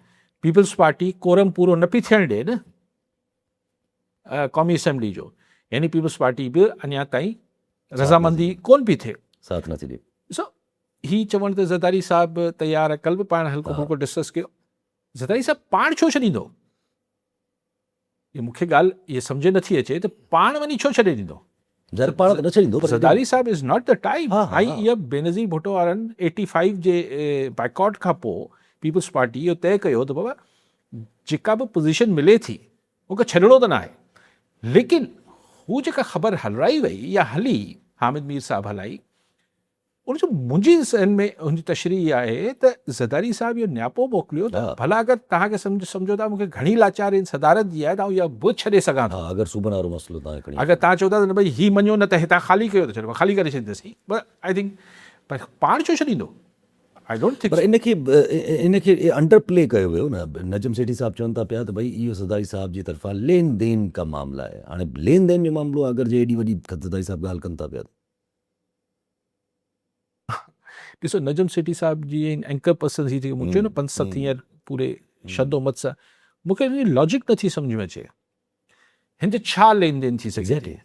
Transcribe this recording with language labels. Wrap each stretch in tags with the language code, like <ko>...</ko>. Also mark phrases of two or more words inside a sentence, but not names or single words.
<sd>पीपल्स पार्टी कोरम पूरो न पई थियणु ॾिए न क़ौमी असेंबली जो, यानी पीपल्स पार्टी बि अञा ताईं रज़ामंदी कोन पई थिए। साथ नथी ॾे। ॾिसो ही चवण ते ज़रदारी साहब तयारु आहे, कल्ह बि पाण हल्को फुल्को डिस्कस कयो, ज़रदारी साहब पाण छो छॾींदो, ये मूंखे ॻाल्हि इहे सम्झ नथी अचे त पाण वञी छो छॾे ॾींदो। ज़ाहिर पाण त न छॾींदो, पर</sd> <en>ज़रदारी साहब is not the type.</en> <sd>हा, हा, ऐं हा। इहा बेनज़ीर भुट्टो वारनि 85 जे बाइकॉट खां पोइ पीपल्स पार्टी इहो तय कयो त बाबा जेका बि पोज़ीशन मिले थी मूंखे छॾिणो त न आहे, लेकिन हू जेका ख़बर हलाराई वई या हली हामिद मीर साहब हलाई, उनजो मुंहिंजी ज़हन में हुनजी तशरीह आहे त ज़रदारी साहब इहो न्यापो मोकिलियो त हा। भला अगरि तव्हांखे सम्झो था मूंखे घणी लाचारी सदारत जी आहे त आउं इहा बि छॾे सघां थो। हा अगरि सूबनि वारो मसइलो तव्हां खणी अगरि तव्हां चओ था त न भई हीउ मञो न त हितां ख़ाली कयो त चलो ख़ाली करे छॾींदासीं, पर</sd> <en>I think</en> <sd>पर पाण छो छॾींदो,</sd> <en>I don't think.</en> <sd>पर इनखे</sd> <en>under play</en> <sd>कयो वियो न। नजम सेठी साहब चवनि था पिया त भई इहो ज़रदारी साहब जी तरफ़ां लेन देन का मामला आहे। हाणे लेन देन जो मामिलो अगरि जे एॾी वॾी ज़रदारी साहब ॻाल्हि कनि था पिया, ॾिसो नजम सेठी साहब जी</sd> <en>anchor person</en> <sd>थी मूं चयो न 5-7 हींअर पूरे शदोमत सां, मूंखे हिन जी लॉजिक नथी सम्झ में अचे, हिन ते छा लेन देन थी सघे थी।</sd>